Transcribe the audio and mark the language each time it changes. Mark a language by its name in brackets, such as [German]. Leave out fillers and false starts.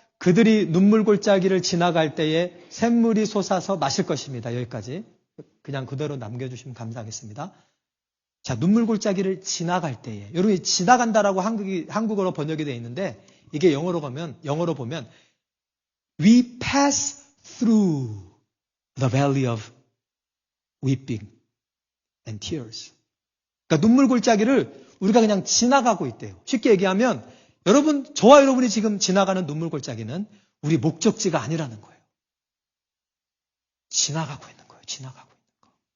[Korean] 그들이 눈물 골짜기를 지나갈 때에 샘물이 솟아서 마실 것입니다. 여기까지. 그냥 그대로 남겨주시면 감사하겠습니다. 자, 눈물 골짜기를 지나갈 때에. 여러분이 지나간다라고 한국어로 번역이 되어 있는데 이게 영어로 보면 [English] We pass through the valley of weeping and tears. [Korean] 그러니까 눈물 골짜기를 우리가 그냥 지나가고 있대요. 쉽게 얘기하면 여러분, 저와 여러분이 지금 지나가는 눈물 골짜기는 우리 목적지가 아니라는 거예요. 지나가고 있는 거예요. 지나가고 있는 거.